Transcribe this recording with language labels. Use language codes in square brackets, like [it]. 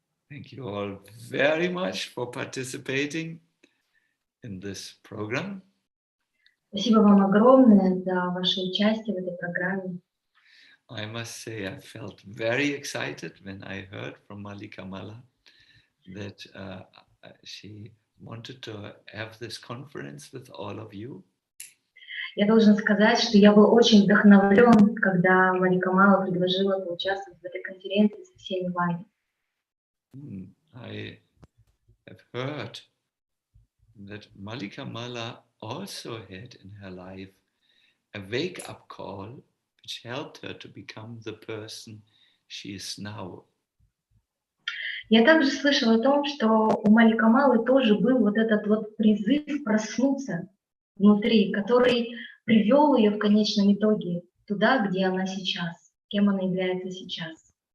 [en] Thank you all very much for participating in this program. [ru] Спасибо вам огромное за ваше участие в этой программе. [en] I must say I felt very excited when I heard from Malika Mala that she wanted to have this conference with all of you. [ru] Я должен сказать, что я был очень вдохновлен, когда Малика Мала предложила поучаствовать в этой конференции со всеми вами. [en] I have heard that Malika Mala also had in her life a wake-up call which helped her to become the person she is now. [ru] Я также слышала о том, что у Малика Малы тоже был вот этот вот призыв проснуться внутри, который привел ее в конечном итоге туда, где она сейчас, кем она является сейчас.